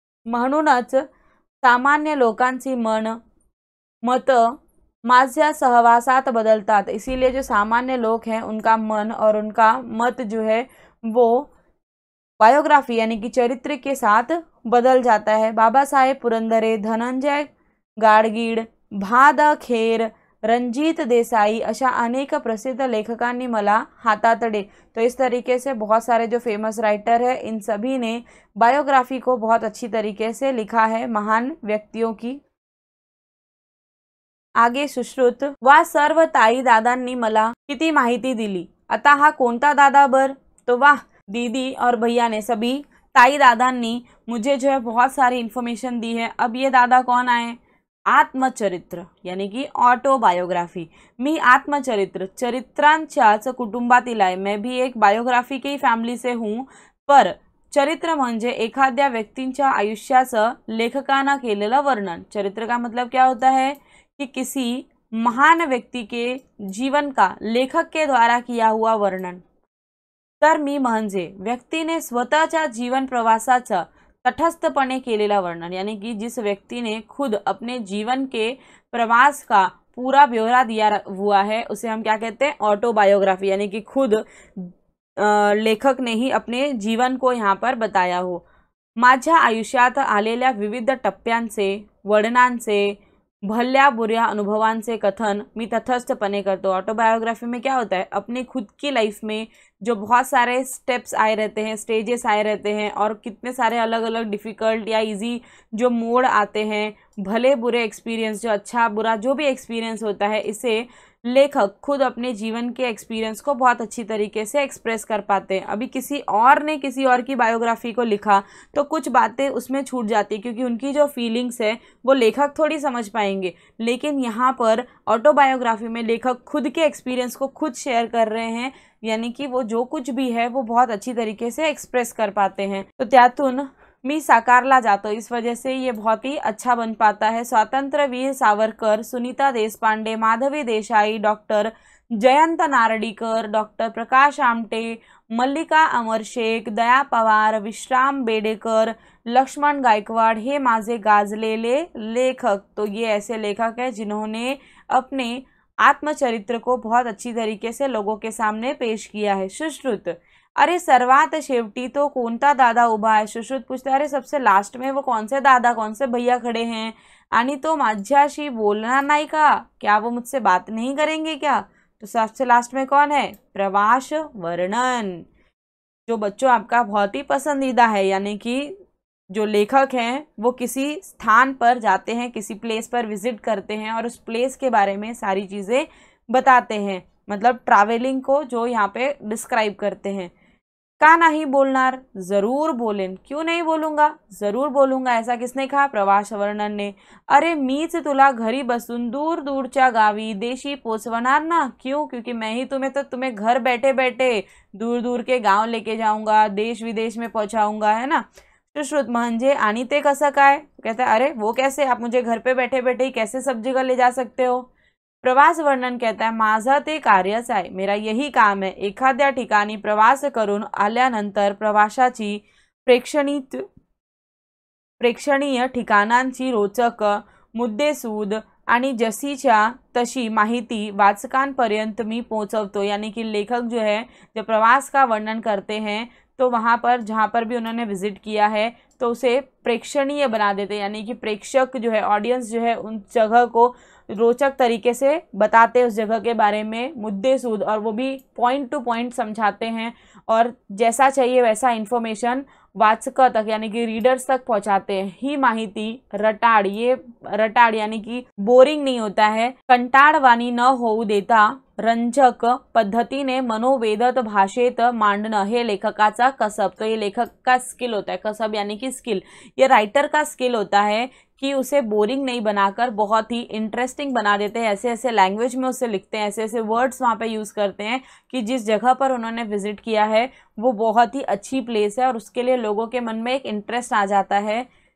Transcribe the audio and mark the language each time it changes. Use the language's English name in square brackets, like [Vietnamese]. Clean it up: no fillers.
[Marathi] म्हणूनच सामान्य लोकांची मत माझ्या सहवासात बदलतात, [Hindi] इसीलिए जो सामान्य लोग हैं उनका मन और उनका मत जो है वो बायोग्राफी यानी कि चरित्र के साथ बदल जाता है। [Marathi] बाबासाहेब पुरंदरे, धनंजय गाडगीळ, भा द खेर, रणजीत देसाई अशा अनेक प्रसिद्ध लेखकांनी मला हातातडे। [Hindi] तो इस तरीके से बहुत सारे जो फेमस राइटर है इन सभी ने बायोग्राफी को बहुत अच्छी तरीके से लिखा है महान व्यक्तियों की। [Marathi] आगे सुश्रुत, वा सर्व ताई दादांनी मला किती माहिती दिली। आता हा कोणता दादा बर? [Hindi] तो वाह, दीदी और भैया ने सभी ताई दादांनी मुझे जो है बहुत सारी इन्फॉर्मेशन दी है। अब ये दादा कौन आए? आत्मचरित्र यानी कि ऑटोबायोग्राफी। [Marathi] मी आत्मचरित्र चरित्रांच्याच कुटुंबातील आहे। [Hindi] मैं भी एक बायोग्राफी की फॅमिली से हूँ, पर [Marathi] चरित्र म्हणजे एखाद्या व्यक्तींच्या आयुष्याचं लेखकानं केलेलं वर्णन। [Hindi] चरित्र का मतलब क्या होता है कि किसी महान व्यक्ति के जीवन का लेखक के द्वारा किया हुआ वर्णन। [Marathi] तर मी म्हणजे व्यक्तीने स्वतःच्या जीवन प्रवासाचं तटस्थपणे केलेला वर्णन, [Hindi] यानी कि जिस व्यक्ति ने खुद अपने जीवन के प्रवास का पूरा ब्यौरा दिया हुआ है उसे हम क्या कहते हैं? ऑटोबायोग्राफी, यानी कि खुद लेखक ने ही अपने जीवन को यहाँ पर बताया हो। [Marathi] माझ्या आयुष्यात आलेल्या विविध टप्प्यांचे, वळणांचे, भल्या बुऱ्या अनुभवांचे कथन मी तटस्थपणे करतो। [Hindi] ऑटोबायोग्राफी में क्या होता है? अपने खुद की लाइफ में जो बहुत सारे स्टेप्स आए रहते हैं, स्टेजेस आए रहते हैं और कितने सारे अलग अलग डिफ़िकल्ट या इजी जो मोड़ आते हैं, भले बुरे एक्सपीरियंस, जो अच्छा बुरा जो भी एक्सपीरियंस होता है, इसे लेखक खुद अपने जीवन के एक्सपीरियंस को बहुत अच्छी तरीके से एक्सप्रेस कर पाते हैं। अभी किसी और ने किसी और की बायोग्राफी को लिखा तो कुछ बातें उसमें छूट जाती, क्योंकि उनकी जो फीलिंग्स है वो लेखक थोड़ी समझ पाएंगे। लेकिन यहाँ पर ऑटोबायोग्राफी में लेखक खुद के एक्सपीरियंस को खुद शेयर कर रहे हैं, यानी कि वो जो कुछ भी है वो बहुत अच्छी तरीके से एक्सप्रेस कर पाते हैं। [Marathi] तो त्यातून मी साकारला जातो, [Hindi] इस वजह से ये बहुत ही अच्छा बन पाता है। [Marathi] स्वातंत्र्यवीर सावरकर, सुनीता देशपांडे, माधवी देसाई, डॉक्टर जयंत नारळीकर, डॉक्टर प्रकाश आमटे, मल्लिका अमर शेख, दया पवार, विश्राम बेडेकर, लक्ष्मण गायकवाड़, हे माझे गाजलेले लेखक। [Hindi] तो ये ऐसे लेखक हैं जिन्होंने अपने आत्मचरित्र को बहुत अच्छी तरीके से लोगों के सामने पेश किया है। [Marathi] सुश्रुत, अरे सर्वात शेवटी तो कोणता दादा उभा है? [Hindi] सुश्रुत पूछता है, अरे सबसे लास्ट में वो कौन से दादा, कौन से भैया खड़े हैं? [Marathi] आणि तो माझ्याशी बोलणार नाही का? [Hindi] क्या वो मुझसे बात नहीं करेंगे क्या? तो सबसे लास्ट में कौन है? प्रवास वर्णन, जो बच्चों आपका बहुत ही पसंदीदा है, यानी कि जो लेखक हैं वो किसी स्थान पर जाते हैं, किसी प्लेस पर विजिट करते हैं और उस प्लेस के बारे में सारी चीज़ें बताते हैं, मतलब ट्रैवलिंग को जो यहाँ पे डिस्क्राइब करते हैं। [Marathi] का नहीं बोलणार? जरूर बोलेन। [Hindi] क्यों नहीं बोलूँगा? जरूर बोलूँगा। ऐसा किसने कहा? प्रवास वर्णन ने। [Marathi] अरे मीच तुला घरी बसून दूर दूरच्या गावी देशी पोचवणार ना? [Hindi] क्यों? क्योंकि मैं ही तुम्हें घर बैठे बैठे दूर दूर के गांव लेके जाऊंगा, देश विदेश में पहुंचाऊंगा, है ना। [Marathi] सुश्रुत, म्हणजे आणि ते कसं काय? [Hindi] कहता है, अरे वो कैसे? आप मुझे घर पे बैठे बैठे ही कैसे सब जगह ले जा सकते हो? प्रवास वर्णन कहता है, [Marathi] माझं ते कार्यच आहे, [Hindi] मेरा यही काम है। [Marathi] एखाद्या ठिकाणी प्रवास करून आल्यानंतर प्रवासाची प्रेक्षणीय ठिकाणांची रोचक, मुद्देसूद आणि जशीच्या तशी माहिती वाचकांपर्यंत मी पोहोचवतो। [Hindi] यानी कि लेखक जो है जब प्रवास का वर्णन करते हैं तो वहाँ पर जहाँ पर भी उन्होंने विजिट किया है तो उसे प्रेक्षणीय बना देते हैं, यानी कि प्रेक्षक जो है, ऑडियंस जो है, उन जगह को रोचक तरीके से बताते हैं उस जगह के बारे में, मुद्देसूद, और वो भी पॉइंट टू पॉइंट समझाते हैं और जैसा चाहिए वैसा इन्फॉर्मेशन वाचक तक यानी कि रीडर्स तक पहुंचाते हैं। [Marathi] ही माहिती रटाड़, [Hindi] ये रटाड़ यानी कि बोरिंग नहीं होता है, [Marathi] कंटाळवाणी न होऊ देता रंजक पद्धतीने मनोवेदत भाषेत मांडणं हे लेखकाचा कसब। [Hindi] तो ये लेखक का स्किल होता है, कसब यानी कि स्किल, ये राइटर का स्किल होता है कि उसे बोरिंग नहीं बनाकर बहुत ही इंटरेस्टिंग बना देते हैं। ऐसे ऐसे लैंग्वेज में उसे लिखते हैं, ऐसे ऐसे वर्ड्स वहाँ पे यूज़ करते हैं कि जिस जगह पर उन्होंने विजिट किया है वो बहुत ही अच्छी प्लेस है और उसके लिए लोगों के मन में एक इंटरेस्ट आ जाता है।